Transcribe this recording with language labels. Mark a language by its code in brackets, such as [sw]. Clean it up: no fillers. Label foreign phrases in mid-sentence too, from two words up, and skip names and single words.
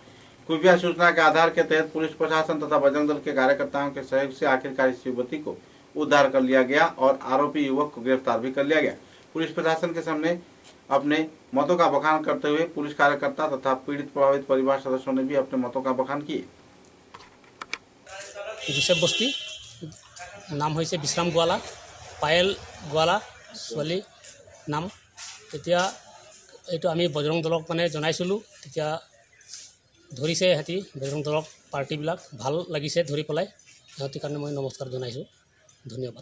[hi] खुफिया सूचना के आधार के तहत पुलिस प्रशासन तथा बजरंग दल के कार्यकर्ताओं के सहयोग से आखिरकार इस युवती को उद्धार कर लिया गया और आरोपी युवक को गिरफ्तार भी कर लिया गया। पुलिस प्रशासन के सामने अपने मतों का बखान करते हुए पुलिस कार्यकर्ता तथा पीड़ित प्रभावित परिवार सदस्यों ने भी अपने मतों का बखान किए। [as] जोसेफ बस्ती नाम হৈছে বিশ্ৰাম গোৱালা, পায়েল গোৱালা ছোৱালী নাম। তেতিয়া এইটো আমি বজৰং দলক মানে জনাইছিলোঁ, তেতিয়া ধৰিছে সিহঁতি বজৰং দলক পাৰ্টিবিলাক, ভাল লাগিছে ধৰি পেলাই, সিহঁতিৰ কাৰণে মই নমস্কাৰ জনাইছোঁ, ধন্যবাদ।